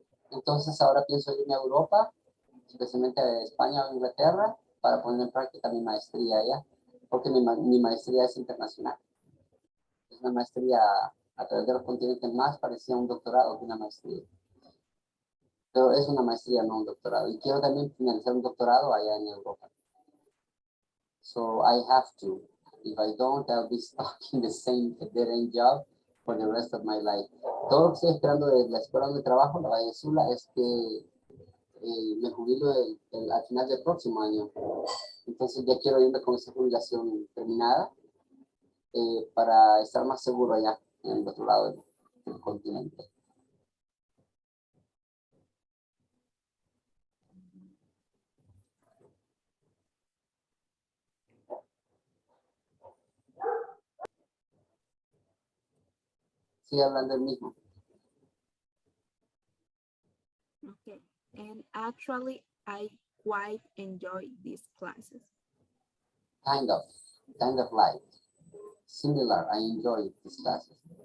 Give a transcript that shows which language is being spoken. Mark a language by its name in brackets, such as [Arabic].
[Spanish] Entonces ahora pienso irme a Europa, especialmente a España o Inglaterra, para poner en práctica mi maestría allá, porque mi maestría es internacional. Es una maestría a través de los continentes, más parecía un doctorado que una maestría. Pero es una maestría, no un doctorado. Y quiero también finalizar un doctorado allá en Europa. [English] So I have to. If I don't, I'll be stuck in the same dead-end job for the rest of my life. [Spanish] Todo lo que estoy esperando de la escuela donde trabajo, la Valle Sula, es que me jubilo al final del próximo año. Entonces ya quiero irme con esa jubilación terminada para estar más seguro allá en el otro lado del continente. Sigue hablando el mismo. [English] Okay, and actually, I quite enjoy these classes. Kind of like. Similar, I enjoy these classes.